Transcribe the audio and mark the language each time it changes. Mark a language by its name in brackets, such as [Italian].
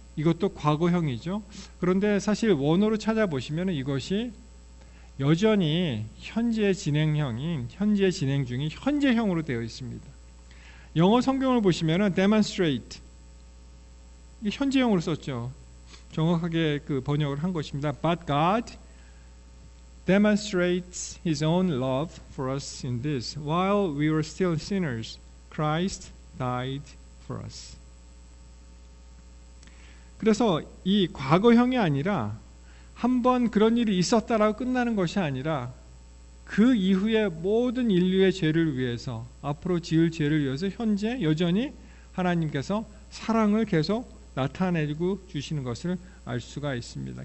[Korean] 이것도 과거형이죠. 그런데 사실 원어로 찾아보시면 이것이 여전히 현재 진행 중인 현재형으로 되어 있습니다. 영어 성경을 보시면 demonstrate 현재형으로 썼죠. 정확하게 그 번역을 한 것입니다. [English] But God demonstrates His own love for us in this: while we were still sinners, Christ died for us. [Korean] 그래서 이 과거형이 아니라 한번 그런 일이 있었다라고 끝나는 것이 아니라 그 이후에 모든 인류의 죄를 위해서, 앞으로 지을 죄를 위해서 현재 여전히 하나님께서 사랑을 계속 나타내고 주시는 것을 알 수가 있습니다.